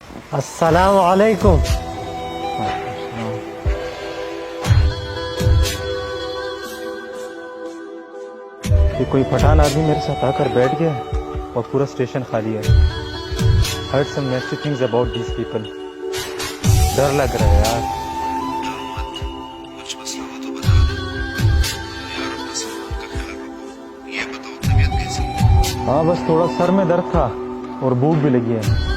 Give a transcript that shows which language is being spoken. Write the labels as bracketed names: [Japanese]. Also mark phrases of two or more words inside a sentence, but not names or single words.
[Arabic] السلام عليكم. [Hindi] ये कोई पठान आदमी मेरे साथ आकर बैठ गया और पूरा स्टेशन खाली है। [English] heard some nasty things about this people. [Hindi] डर लग रहा है यार। कुछ मसला हो तो बता दे यार, अपना सामान का ख्याल रखो। ये बताओ तबीयत कैसी है? हाँ, बस थोड़ा सर में दर्द था और भूख भी लगी है।